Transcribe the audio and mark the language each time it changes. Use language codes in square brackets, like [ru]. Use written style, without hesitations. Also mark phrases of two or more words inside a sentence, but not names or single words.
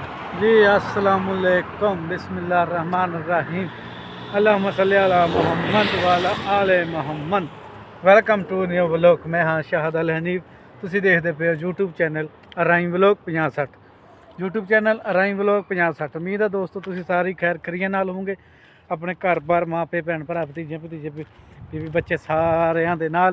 [ar] जी السلام عليكم بسم الله الرحمن الرحيم اللهم صل على محمد وعلى آل محمد. [en] welcome to new vlog. [pa] ਮੈਂ ਹਾਂ ਸ਼ਾਹਦ ਅਲ ਹਨੀਫ। ਤੁਸੀਂ ਦੇਖਦੇ ਪਏ ਹੋ YouTube ਚੈਨਲ ਅਰਾਈਮ ਵਲੋਗ 5060। YouTube ਚੈਨਲ ਅਰਾਈਮ ਵਲੋਗ 5060। ਉਮੀਦ ਆ ਦੋਸਤੋ ਤੁਸੀਂ ਸਾਰੀ ਖੈਰ ਖਰੀਆਂ ਨਾਲ ਹੋਵੋਗੇ, ਆਪਣੇ ਘਰ-ਬਾਰ, ਮਾਪੇ, ਭੈਣ ਭਰਾ, ਭਤੀਜੇ ਭਤੀਜੇ, ਬੀਵੀ ਬੱਚੇ ਸਾਰਿਆਂ ਦੇ ਨਾਲ।